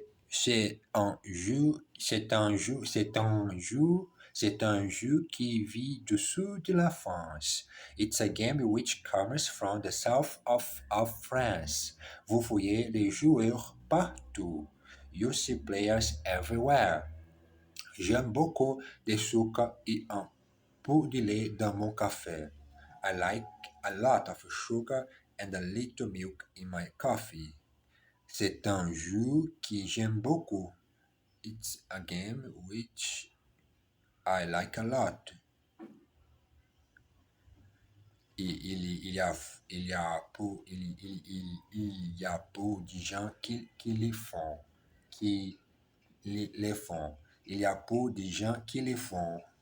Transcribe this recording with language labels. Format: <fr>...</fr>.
<fr>C'est un jeu, c'est un jeu qui vit du sud de la France.</fr> <en>It's a game which comes from the south of France.</en> <fr>Vous voyez les joueurs partout.</fr> <en>You see players everywhere.</en> <fr>J'aime beaucoup le sucre et un peu de lait dans mon café.</fr> <en>I like a lot of sugar and a little milk in my coffee.</en> <fr>C'est un jeu que j'aime beaucoup.</fr> <en>It's a game which I like a lot.</en> <fr>Il y a peu de gens qui les font. Qui les font. Il y a peu de gens qui les font.</fr>